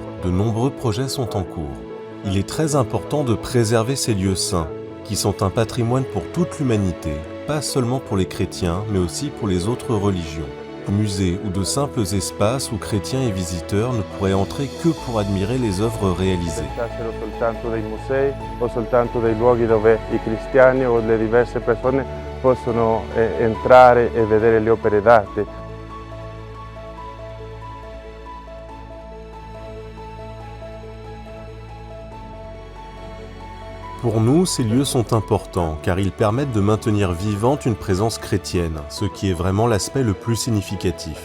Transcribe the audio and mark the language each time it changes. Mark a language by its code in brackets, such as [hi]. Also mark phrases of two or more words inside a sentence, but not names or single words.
[fr] De nombreux projets sont en cours. Il est très important de préserver ces lieux saints, qui sont un patrimoine pour toute l'humanité, pas seulement pour les chrétiens, mais aussi pour les autres religions. Musées ou de simples espaces où chrétiens et visiteurs ne pourraient entrer que pour admirer les œuvres réalisées. [it] Soltanto dei musei o soltanto dei luoghi dove i cristiani o le diverse persone possono entrare e vedere le opere d'arte. [fr] Pour nous, ces lieux sont importants car ils permettent de maintenir vivante une présence chrétienne, ce qui est vraiment l'aspect le plus significatif.